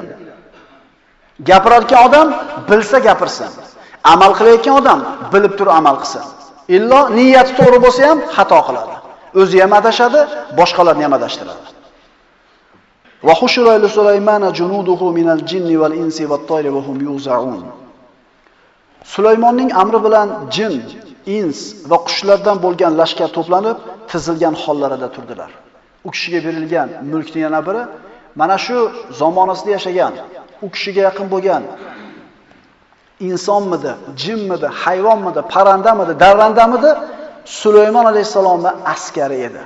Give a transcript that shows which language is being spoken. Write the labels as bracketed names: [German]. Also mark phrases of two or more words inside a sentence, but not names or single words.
[Uzbek] Gapiradigan odam bilsa gapirsin. Amal qilayotgan odam bilib turib amal qilsin. Illo niyati to'g'ri bo'lsa ham xato qiladi. O'zi ham adashadi, boshqalarni ham adashtiradi. [Arabic] وحشر لسليمان جنوده من الجن والإنس والطير وهم يوزعون. [Uzbek] Sulaymonning amri bilan jin, ins va qushlardan bo'lgan lashkar to'planib, tizilgan hollarida turdilar. U kishiga berilgan mulkning yana biri mana shu zamonasida yashagan, u kishiga yaqin bo'lgan insonmidi, jinmidi, hayvonmidi, parrandamidi, darrandamidi, Sulaymon alayhisalomning askari edi.